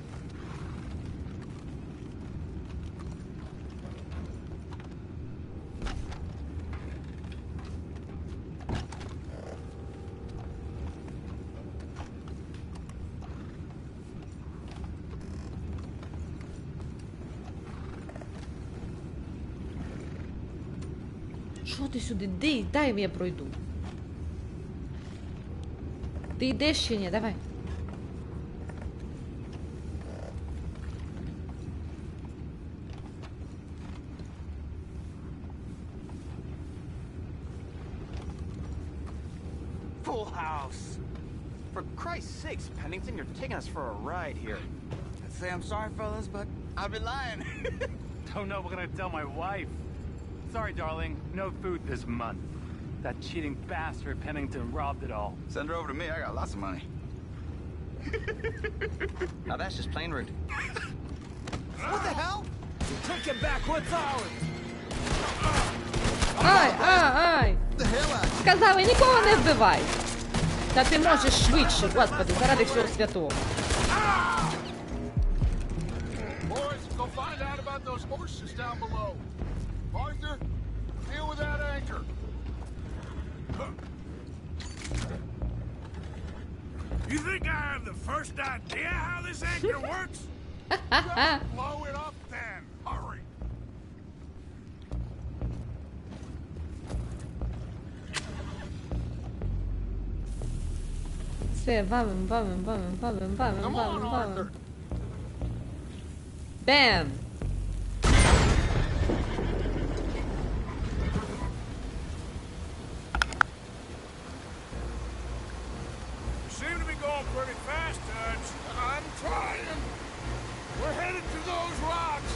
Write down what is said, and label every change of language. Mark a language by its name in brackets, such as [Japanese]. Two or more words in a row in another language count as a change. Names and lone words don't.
[Ukrainian] Що ти сюди? Дай я пройду. Ти йдеш чи ні? Давай. [English] Full house. For Christ's sakes, Pennington, you're taking us for a ride here. I'd say I'm sorry, fellas, but I'd be lying. Don't know what I'm gonna tell my wife. Sorry, darling. No food this month. That cheating bastard Pennington robbed it all. Send her over to me. I got lots of money. Now that's just plain rude. What the hell? Take it back. What's ours? Ай! [Ukrainian] Сказали, нікого не вбивай! Та ти можеш швидше, господи, заради всього святого. [English] Boys, go find out about those horses down below. Arthur, deal with that anchor. You think I have the first idea how this anchor works? Just blow it up then. Hurry. [Ukrainian] Все, валим. Бем! [English] Seem to be going pretty fast, Dutch. I'm trying. We're headed to those rocks.